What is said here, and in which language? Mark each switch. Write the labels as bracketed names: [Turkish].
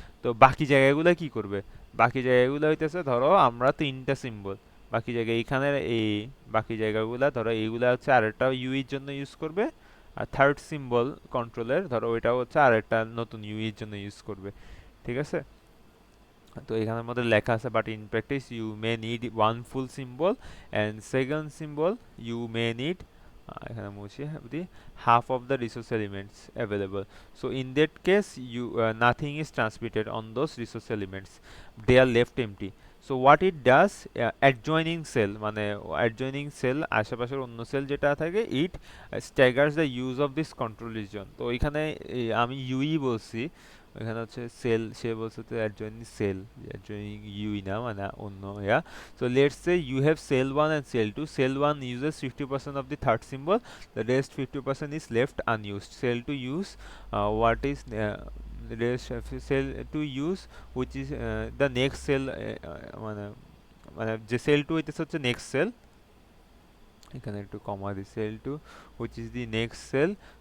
[Bangla] তো বাকি জায়গাগুলো কি করবে, বাকি জায়গাগুলো হইতেছে ধরো আমরা 3টা সিম্বল, বাকি জায়গা এইখানের এই বাকি জায়গাগুলো ধরো এইগুলা হচ্ছে আরেকটা ইউ এর জন্য ইউজ করবে, আর থার্ড সিম্বল কন্ট্রোলের ধরো ওইটা হচ্ছে আরেকটা নতুন ইউ এর জন্য ইউজ করবে। ঠিক আছে, তো এখানের মধ্যে লেখা আছে [English] but in practice you may need one full symbol and second symbol you may need [Bangla] এখানে মুছি [English] the half of the resource elements available. So in that case you nothing is transmitted on those resource elements, they are left empty. So what it does, adjoining cell [Bangla] মানে adjoining cell আশেপাশের অন্য sell যেটা থাকে [English] it staggers the use of this control region. [Bangla] তো এখানে আমি UE বলছি, এখানে হচ্ছে সেল, সে বলছে তো adjoining cell, adjoining ইউই না মানে অন্য ইয়া। [English] So let's say you have cell 1 and cell 2. Cell 1 uses 50% of the third symbol, the rest 50% is left unused. Cell 2 use what is the rest of cell 2 use which is the next cell [Bangla] মানে মানে যে sell 2 হইতেছে হচ্ছে next sell, এখানে একটু কমা দিই, [English] cell 2 which is the next cell,